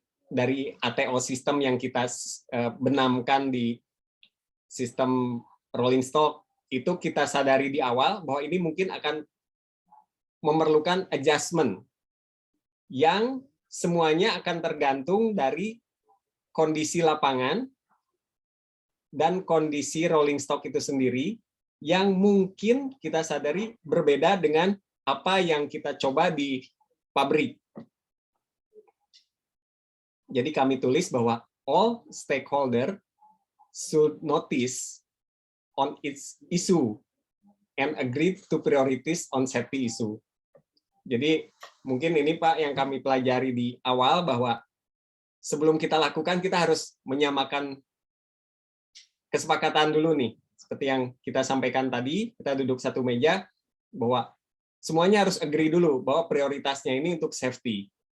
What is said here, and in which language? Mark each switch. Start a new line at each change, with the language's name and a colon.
Indonesian: dari ATO sistem yang kita benamkan di sistem rolling stock, itu kita sadari di awal bahwa ini mungkin akan memerlukan adjustment yang semuanya akan tergantung dari kondisi lapangan dan kondisi rolling stock itu sendiri, yang mungkin kita sadari berbeda dengan apa yang kita coba di pabrik. Jadi kami tulis bahwa
English: all stakeholder should notice on its issue and agree to priorities on safety issue.
Indonesian: Jadi mungkin ini Pak yang kami pelajari di awal, bahwa sebelum kita lakukan kita harus menyamakan kesepakatan dulu nih. Seperti yang kita sampaikan tadi, kita duduk satu meja, bahwa semuanya harus agree dulu bahwa prioritasnya ini untuk safety.